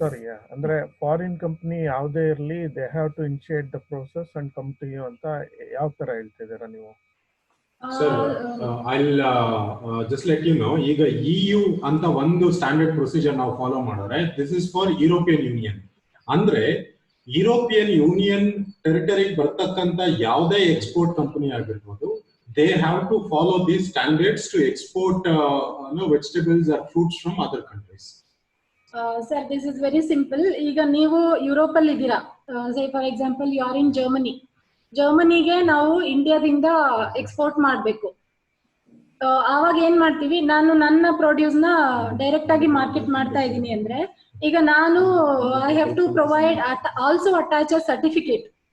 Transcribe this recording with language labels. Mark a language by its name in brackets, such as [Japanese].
[Kannada] ಸಾರಿ, ಅಂದ್ರೆ foreign company ಯಾವುದೇ ಇರಲಿ, [English] they have to initiate the process and come to you [Kannada] ಅಂತ ಯಾವ ತರ ಹೇಳ್ತಿದ್ದೀರಾ ನೀವು? [English] sir, I'll just let you know, [Kannada] ಈಗ EU ಅಂತ ಒಂದು ಸ್ಟ್ಯಾಂಡರ್ಡ್ ಪ್ರೊಸೀಜರ್ ನಾವು ಫಾಲೋ ಮಾಡಿದ್ರೆ, [English] This is for European Union. [Kannada] ಅಂದ್ರೆ ಯುರೋಪಿಯನ್ ಯೂನಿಯನ್ ಟೆರಿಟರಿಗೆ ಬರ್ತಕ್ಕಂತ ಯಾವುದೇ ಎಕ್ಸ್ಪೋರ್ಟ್ ಕಂಪನಿ ಆಗಿರ್ಬೋದು, [English] they have to follow these standards to export vegetables or fruits from other countries. Sir, this is very simple. [Kannada] ಈಗ ನೀವು Europe ಅಲ್ಲಿ ಇದ್ದೀರಾ, [English] say for example you are in [Kannada] ಜರ್ಮನಿಗೆ ನಾವು ಇಂಡಿಯಾದಿಂದ ಎಕ್ಸ್ಪೋರ್ಟ್ ಮಾಡಬೇಕು. ಆವಾಗ ಏನ್ ಮಾಡ್ತೀವಿ, ನಾನು ನನ್ನ ಪ್ರೊಡ್ಯೂಸ್ ನ ಡೈರೆಕ್ಟ್ ಆಗಿ ಮಾರ್ಕೆಟ್ ಮಾಡ್ತಾ ಇದ್ದೀನಿ ಅಂದ್ರೆ, ಈಗ ನಾನು [English] I have to provide also attach a certificate.